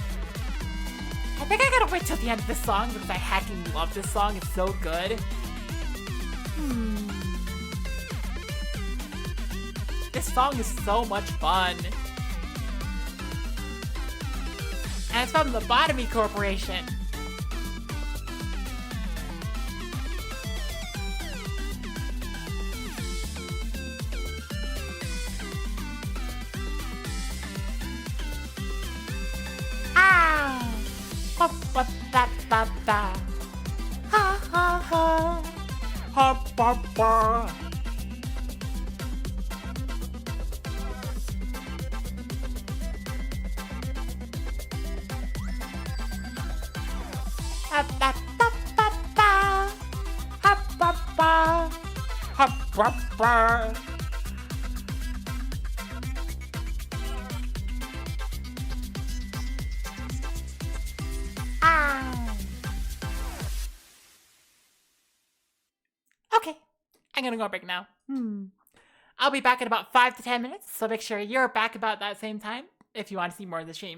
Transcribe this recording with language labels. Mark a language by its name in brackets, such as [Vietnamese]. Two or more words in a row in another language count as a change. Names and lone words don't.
[English] I think I gotta wait till the end of this song because I hacking love this song. It's so good. This song is so much fun. And it's from the Lobotomy Corporation. Ah! Ba ba ba ba ba. Ha ha ha. Ha ba ba. Ha ba ba ba ba. Ha ba ba. Ha ba ba. Okay, I'm gonna go on break now. I'll be back in about 5 to 10 minutes, so make sure you're back about that same time if you want to see more of the stream.